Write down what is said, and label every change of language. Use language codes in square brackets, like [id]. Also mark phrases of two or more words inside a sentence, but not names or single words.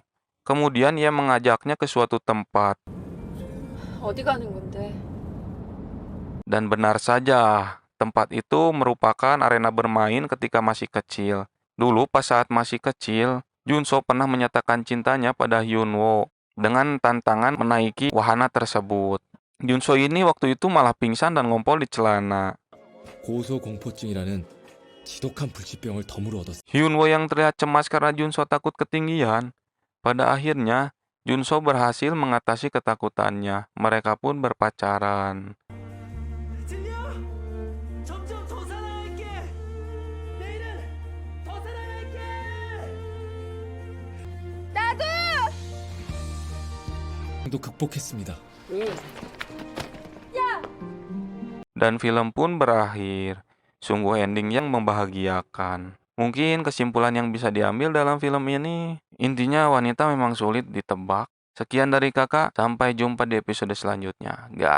[id] Kemudian ia mengajaknya ke suatu tempat. [ko] 어디 가는 건데? [id] Dan benar saja, tempat itu merupakan arena bermain ketika masih kecil. Dulu pas saat masih kecil, Junso pernah menyatakan cintanya pada Hyunwoo dengan tantangan menaiki wahana tersebut. Junso ini waktu itu malah pingsan dan ngompol di celana. [ko] 고소공포증이라는 지독한 불치병을 덤으로 얻었습니다. [id] Hyunwoo yang terlihat cemas karena Junso takut ketinggian. Pada akhirnya, Junso berhasil mengatasi ketakutannya. Mereka pun berpacaran. [ko] 들려? 점점 더 사랑할게. 내일은 더 사랑할게. 도 극복했습니다. [id] Dan film pun berakhir. Sungguh ending yang membahagiakan. Mungkin kesimpulan yang bisa diambil dalam film ini, intinya wanita memang sulit ditebak. Sekian dari kakak, sampai jumpa di episode selanjutnya.